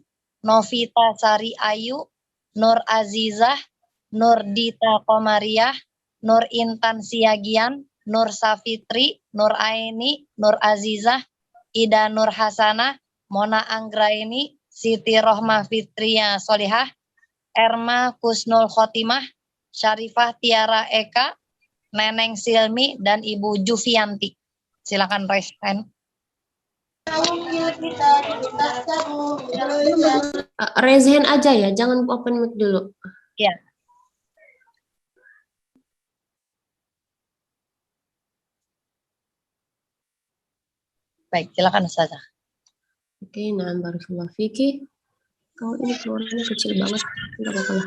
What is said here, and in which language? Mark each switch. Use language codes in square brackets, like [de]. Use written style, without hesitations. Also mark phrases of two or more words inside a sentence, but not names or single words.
[id] Novita Sari Ayu, Nur Azizah, Nur Dita Komariah, Nur Intan Siagian, Nur Safitri, Nur Aini, Nur Azizah, Ida Nur Hasanah, Mona Anggraini, Siti Rohmah Fitria Solihah, Erma Kusnul Khotimah, Syarifah Tiara Eka, Neneng Silmi, dan Ibu Jufianti. Silakan [en] raise hand. Raise hand [id] aja ya, jangan [en] open mic [id] dulu. Ya. Baik, silakan Ustazah. Oke, nah [ar] barakallahu fiki. [id] Kalau ini suaranya kecil banget, enggak apa-apa lah.